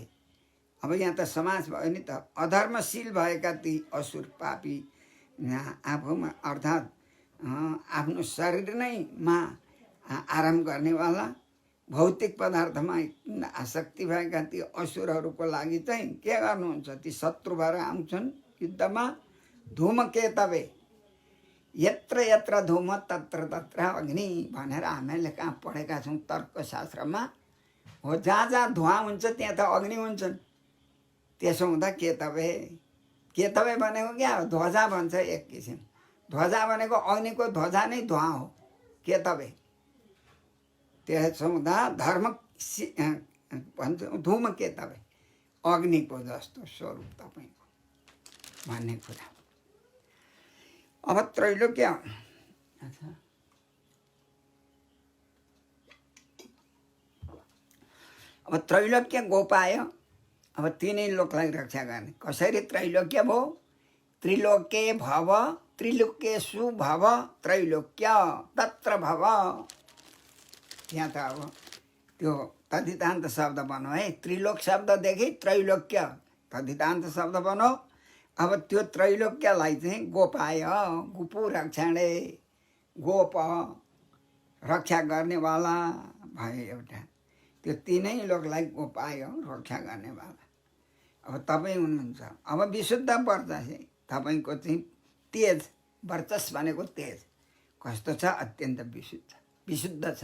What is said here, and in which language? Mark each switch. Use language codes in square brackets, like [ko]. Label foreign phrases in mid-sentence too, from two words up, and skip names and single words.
[ne] अब यहाँ त समाज भयो नि त, अधर्मशील भएका ती असुर पापी आफूमा अर्थात् आफ्नो शरीर नैमा आराम गर्नेवाला, भौतिक पदार्थमा आसक्ति भएका ती असुरहरूको लागि चाहिँ के गर्नुहुन्छ, ती शत्रु भएर आउँछन् युद्धमा। धूमकेतवे, [sa] यत्र यत्र धूम तत्र तत्र अग्नि [ne] भनेर हामीले कहाँ पढेका छौँ तर्कशास्त्रमा हो। जहाँ जहाँ धुवाँ हुन्छ त्यहाँ त अग्नि हुन्छन्। त्यसो हुँदा केतवे, केतवे भनेको क्या हो, ध्वजा भन्छ एक किसिम। ध्वजा भनेको अग्निको ध्वजा नै धुवाँ हो, केतवे। त्यसो हुँदा धर्म भन्छ [sa] धूम केतवे, [ne] अग्निको जस्तो स्वरूप तपाईँको भन्ने कुरा। अब त्रैलोक्य, अब त्रैलोक्य गोपाय, अब तिनै लोकलाई रक्षा गर्ने। कसरी त्रैलोक्य भयो? [sa] त्रिलोके भव, त्रिलोकेषु भव, त्रैलोक्य तत्र भव। [ne] यहाँ त अब त्यो तद्धितान्त शब्द बनाऊ है, त्रिलोक शब्ददेखि त्रैलोक्य तद्धितान्त शब्द बनाऊ। अब त्यो त्रैलोक्यलाई चाहिँ गोपाय, [sa] गुपु रक्षणे, [ne] गोप रक्षा गर्नेवाला भयो एउटा। त्यो तिनै लोकलाई को पायो रक्षा गर्नेवाला। अब तपाईँ हुनुहुन्छ। अब विशुद्ध वर्चस तपाईँको चाहिँ तेज, वर्चस भनेको तेज कस्तो छ? अत्यन्त विशुद्ध छ।